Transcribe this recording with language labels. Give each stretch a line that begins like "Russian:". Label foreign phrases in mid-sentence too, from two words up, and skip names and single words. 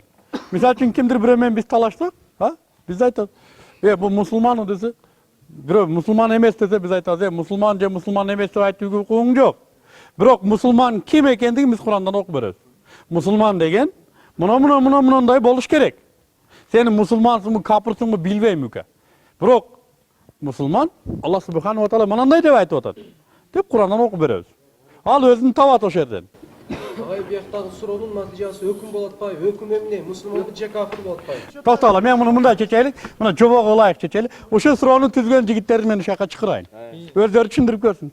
Kyrgyz: Мисалы үчүн кимдир бирөө менен биз талаштык, биз айтабыз, бул мусулман десе, бирөө мусулман эмес десе, биз айтабыз, мусулман же мусулман эмес деп айтууга укугуң жок. Бирок мусулман ким экендигин биз Курандан окуп беребиз. Мусулман деген мындай болуш керек. Сени мусулмансыңбы, капырсыңбы билбейм ука. Бирок мусулман Аллах
Arabic: سبحانه وتعالى
Kyrgyz: мындай деп айтып атат. Деп Курандан окуп беребиз. Ал өзүн табат ошол жерден. Агай бияктагы суроонун натыйжасы өкүм болуп атпайбы? Өкүм эмне? Мусулманбы же кафир болуп атпайбы? Токтогула, мен муну мындай чечелик, мына жобого ылайык чечели. Ошол суроону түзгөн жигиттерди мен ушака чакырайын. Өздөрү түшүндүрүп көрсүн.